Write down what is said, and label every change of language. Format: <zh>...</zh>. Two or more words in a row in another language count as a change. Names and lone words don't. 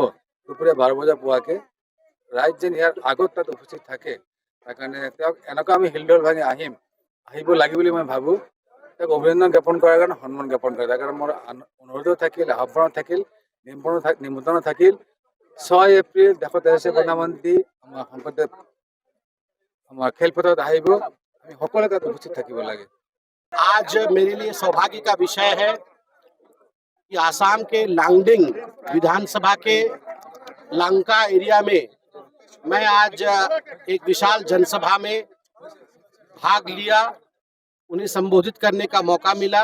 <as>দুপৰীয়া 12 বজা পোৱাকে ৰাইজ যেন ইয়াৰ আগত তাত উপস্থিত থাকে, তাৰ কাৰণে তেওঁক এনেকুৱা আমি হিলদল ভাঙি আহিব লাগে বুলি মই ভাবোঁ। তেওঁক অভিনন্দন জ্ঞাপন কৰাৰ কাৰণে সন্মান জ্ঞাপন কৰে, তাৰ কাৰণে মোৰ অনুৰোধো থাকিল, আহ্বান থাকিল, নিমন্ত্ৰণ থাকিল। 6 এপ্ৰিল দেশৰ তেজস্বী প্ৰধানমন্ত্ৰী আমাৰ শংকৰদেৱ আমাৰ খেলপথাৰত আহিব, আমি সকলোৱে তাত উপস্থিত থাকিব লাগে।</as> <hi>आज मेरे लिए सौभाग्य का विषय है कि आसाम के लांगडिंग विधानसभा के लंका एरिया में मैं आज एक विशाल जनसभा में भाग लिया, उन्हें संबोधित करने का मौका मिला।</hi>